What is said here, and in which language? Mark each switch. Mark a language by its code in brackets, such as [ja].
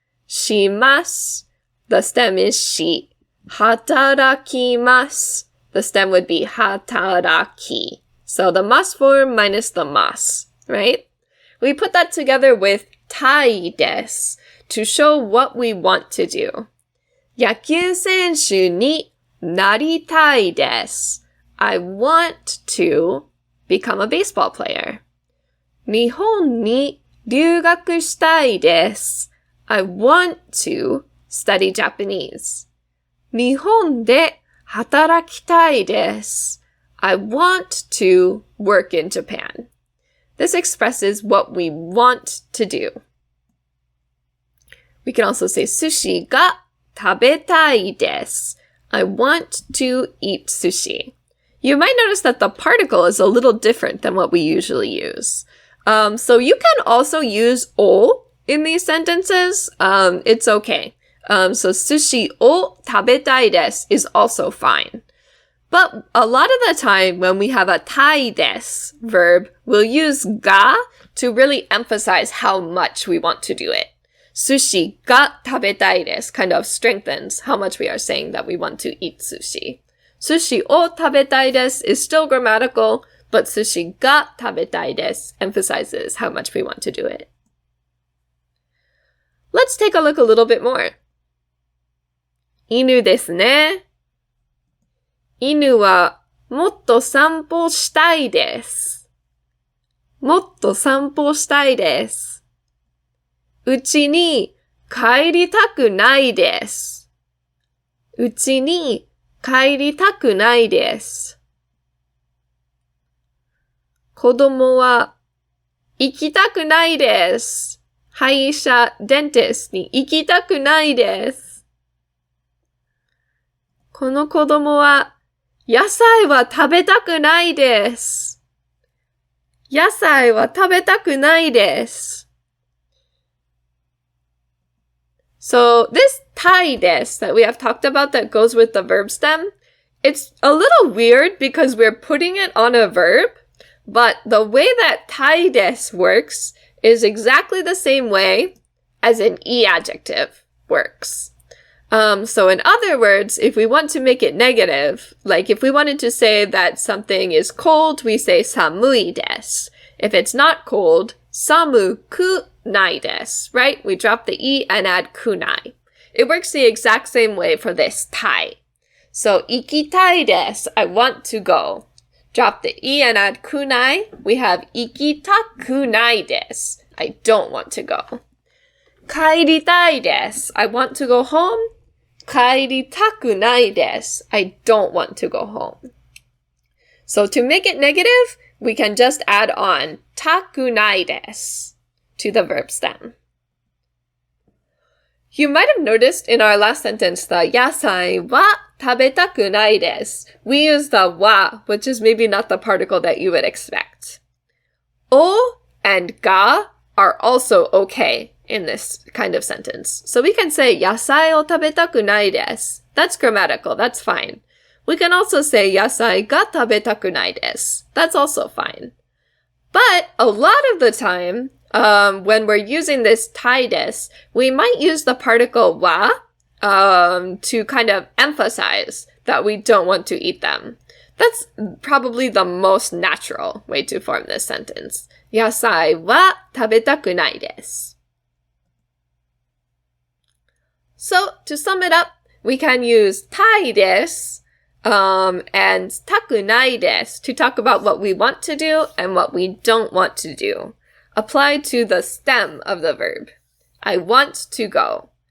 [en] Shimasu, the stem is shi. Hatarakimasu, the stem would be hataraki. So the mas form minus the mas, right? We put that together with たいです to show what we want to do. [ja] 野球選手になりたいです. [en] I want to become a baseball player. [ja] 日本に留学したいです. [en] I want to study Japanese. [ja] 日本で働きたいです. [en] I want to work in Japan. This expresses what we want to do. We can also say [ja] 寿司が食べたいです. [en] I want to eat sushi. You might notice that the particle is a little different than what we usually use. So you can also use を in these sentences. It's okay. So [ja] 寿司を食べたいです [en] is also fine. But a lot of the time when we have a たいです verb, we'll use が to really emphasize how much we want to do it. [ja] 寿司が食べたいです [en] kind of strengthens how much we are saying that we want to eat sushi. [ja] 寿司を食べたいです [en] is still grammatical, but [ja] 寿司が食べたいです [en] emphasizes how much we want to do it. Let's take a look a little bit more. [ja] 犬ですね。犬はもっと散歩したいです。もっと散歩したいです。うちに帰りたくないです。うちに帰りたくないです。子供は行きたくないです。歯医者、デンティストに行きたくないです。この子供は野菜は食べたくないです。野菜は食べたくないです。 [en] So this たいです that we have talked about that goes with the verb stem, it's a little weird because we're putting it on a verb, but the way that たいです works is exactly the same way as an e adjective works. So in other words, if we want to make it negative, like if we wanted to say that something is cold, we say 寒いです. If it's not cold, 寒くないです, right? We drop the e and add くない. It works the exact same way for this たい.So [ja] 行きたいです. [en] I want to go. Drop the e and add くない. We have [ja] 行きたくないです. [en] I don't want to go. [ja] 帰りたいです. [en] I want to go home. [ja] 帰りたくないです. [en] I don't want to go home. So to make it negative, we can just add on たくないです to the verb stem. You might have noticed in our last sentence the 野菜は食べたくないです. We use the は, which is maybe not the particle that you would expect. お and が are also okay in this kind of sentence. So we can say [ja] 野菜を食べたくないです. [en] That's grammatical, that's fine. We can also say [ja] 野菜が食べたくないです. [en] That's also fine. But a lot of the time, when we're using this たいです, we might use the particle は to kind of emphasize that we don't want to eat them. That's probably the most natural way to form this sentence. [ja] 野菜は食べたくないです. [en] So, to sum it up, we can use たいです and たくないです to talk about what we want to do and what we don't want to do. Applied to the stem of the verb. I want to go.